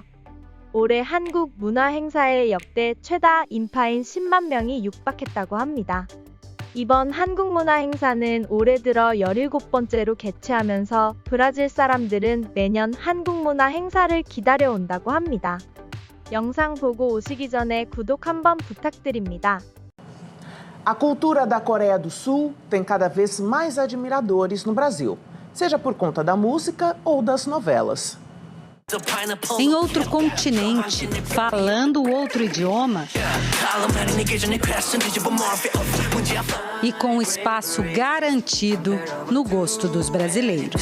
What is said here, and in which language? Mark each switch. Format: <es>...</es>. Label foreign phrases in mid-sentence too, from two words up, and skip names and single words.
<ko>올해 한국 문화 행사의 역대 최다 인파인 10만 명이 육박했다고 합니다. 이번 한국 문화 행사는 올해 들어 17번째로 개최하면서 브라질 사람들은 매년 한국 문화 행사를 기다려온다고 합니다. 영상 보고 오시기 전에 구독 한번 부탁드립니다.</ko> <pt>A cultura da Coreia do Sul tem cada vez mais admiradores no Brasil, seja por conta da música ou das novelas. Em outro continente, falando outro idioma e com espaço garantido no gosto dos brasileiros.</pt>